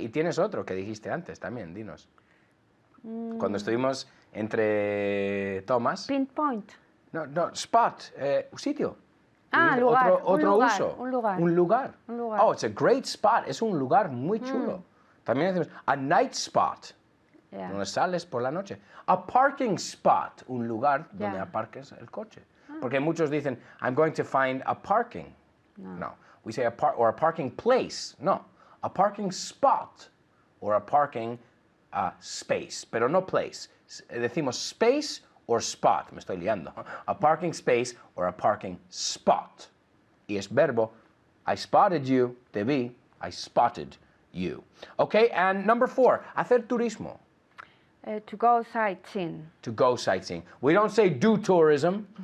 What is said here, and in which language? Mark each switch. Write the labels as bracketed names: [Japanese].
[Spanish] Y tienes otro que dijiste antes también, dinos. Cuando estuvimos entre tomas. [English] Pinpoint. [Spanish] No, spot, sitio. Ah, Y lugar. Otro uso. Un lugar. Un lugar. Un lugar. [English] Oh, it's a great spot. [Spanish] Es un lugar muy chulo. También decimos [English] a night spot. Yeah. [Spanish] Donde sales por la noche. [English] A parking spot, [Spanish] un lugar donde [English] Yeah. [Spanish] aparques el coche. Porque muchos dicen, [English] I'm going to find a parking. No. We say a parking place. No. A parking spot or a parking space, pero no place. [Spanish] Decimos space or spot, me estoy liando. [English] A parking space or a parking spot. [Spanish] Y es verbo, [English] I spotted you, [Spanish] te vi, [English] I spotted you. Okay, and number 4, [Spanish] hacer turismo. [English] To go sightseeing. To go sightseeing. We don't say do tourism.